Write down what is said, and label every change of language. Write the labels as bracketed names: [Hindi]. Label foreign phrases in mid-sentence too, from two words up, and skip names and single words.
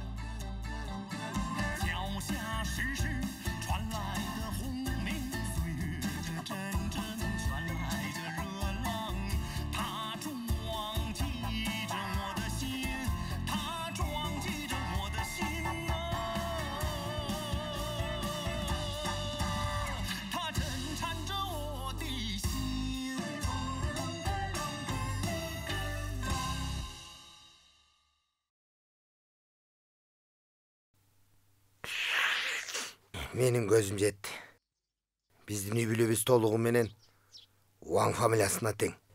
[Chinese] 脚下时时传来的轰鸣，岁月这阵阵传来的热浪，它撞击着我的心，它撞击着我的心啊，它震颤着我的心。 [Kazakh] Менің көзім жетті. Біздің үй бүлебіз толығы менен Уаң фамилиясына тең.